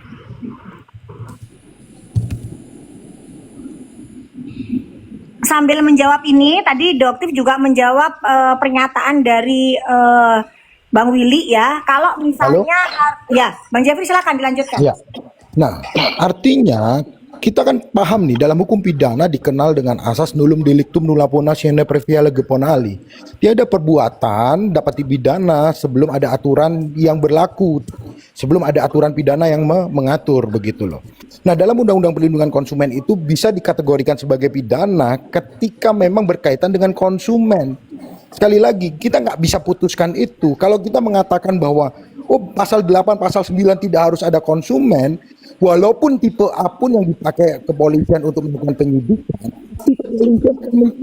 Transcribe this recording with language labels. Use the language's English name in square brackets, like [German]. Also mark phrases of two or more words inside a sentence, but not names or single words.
[Indonesian] Sambil menjawab ini, tadi Doktif juga menjawab pernyataan dari Bang Willy ya. Kalau misalnya, ya Bang Jeffrey silakan dilanjutkan. ya. Nah, artinya kita kan paham nih dalam hukum pidana dikenal dengan asas [Latin] nullum delictum nulla pona sine previa lege ponali. [Indonesian] Tiada perbuatan dapat dipidana sebelum ada aturan yang berlaku, sebelum ada aturan pidana yang mengatur begitu loh. Nah, dalam Undang-Undang Perlindungan Konsumen itu bisa dikategorikan sebagai pidana ketika memang berkaitan dengan konsumen. Sekali lagi, kita nggak bisa putuskan itu. Kalau kita mengatakan bahwa pasal 8, pasal 9 tidak harus ada konsumen, walaupun tipe A pun yang dipakai kepolisian untuk melakukan penyidikan, kepolisian akan